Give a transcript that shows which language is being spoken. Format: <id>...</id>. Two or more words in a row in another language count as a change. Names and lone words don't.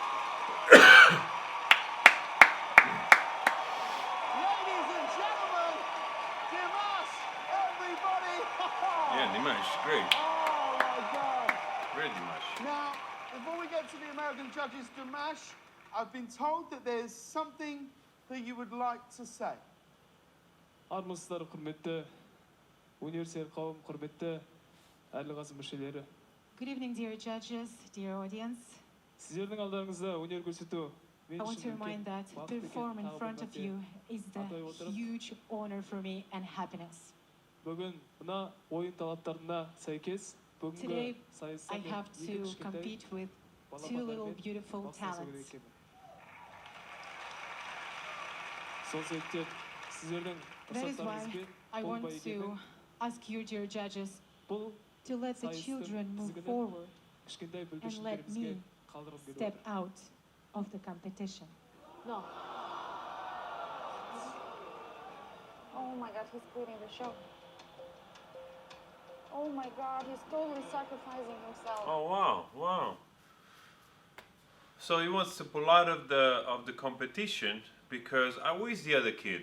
<en>Ladies and gentlemen, Dimash, everybody! Yeah, Dimash, great. Oh my God! Great, Dimash. Now, before we get to the American judges, Dimash, I've been told that there's something that you would like to say.</en> <kk>Армысыздар, құрметті университет қауым, құрметті әділ қазы мүшелері.</kk> <en>Good evening, dear judges, dear audience.</en> <kk>Сіздердің алдарыңызда өнер көрсету</kk> <en>I want to remind that to perform in front of you is the huge honor for me and happiness.</en> <kk>Бүгін мына ойын талаптарына сәйкес бүгінгі</kk> <en>Today,</en> <kk>сайыста</kk> <en>I have to compete with two little beautiful talents.</en> <kk>Сол себептен сіздердің</kk> <en>That is why</en> <kk>рұқсаттарыңызбен</kk> <en>I</en> <kk>бұл</kk> <en>want</en> <kk>бәйгенің</kk> <en>to ask you, dear judges,</en> <kk>бұл</kk> <en>to let the children move forward</en> <kk>кішкентай</kk> <en>and let</en> <kk>бүлдіршіндерімізге</kk> <en>me</en> <kk>қалдырып беру.</kk> <en>step out of the competition. No. Oh my God, he's quitting the show. Oh my God, he's totally sacrificing himself. Oh wow, wow. So he wants to pull out of the competition because who is the other kid?</en>